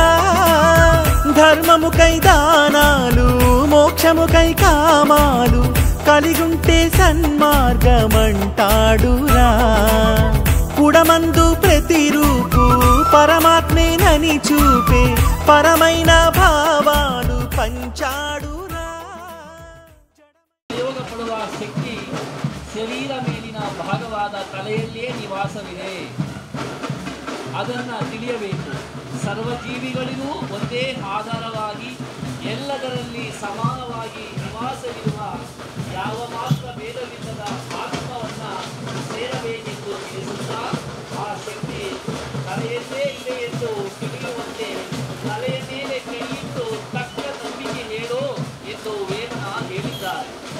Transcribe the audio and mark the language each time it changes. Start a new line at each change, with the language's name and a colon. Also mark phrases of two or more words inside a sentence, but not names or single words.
Telugu: ధర్మముకై దానాలు మోక్షముకై కామాలు కలిగుంటే సన్మార్గమంటాడురా. పుడమందు ప్రతిరూపు పరమాత్మేనని చూపే పరమైన భావాలు పంచాడురా.
Kannada: ಯೋಗಪಡುವ ಶಕ್ತಿ ಶರೀರ ಮೇಲಿನ ಭಾಗವಾದ ತಲೆಯಲ್ಲಿಯೇ ನಿವಾಸವಿದೆ. ಅದನ್ನು ತಿಳಿಯಬೇಕು. ಸರ್ವಜೀವಿಗಳಿಗೂ ಒಂದೇ ಆಧಾರವಾಗಿ ಎಲ್ಲದರಲ್ಲಿ ಸಮಾನವಾಗಿ ನಿವಾಸವಿರುವ ಯಾವ ಮಾತ್ರ ಭೇದವಿಲ್ಲದ ಆತ್ಮವನ್ನು ಸೇರಬೇಕೆಂದು ತಿಳಿಸುತ್ತಾ ಆ ಶಕ್ತಿ ತಲೆಯಲ್ಲೇ ಇದೆ ಎಂದು ತಿಳಿಯುವಂತೆ ತಲೆಯ ಮೇಲೆ ಕೈಯಿಟ್ಟು ತಕ್ಕ ನಂಬಿಕೆ ಹೇಳು ಎಂದು ವೇಮನ ಹೇಳಿದ್ದಾರೆ.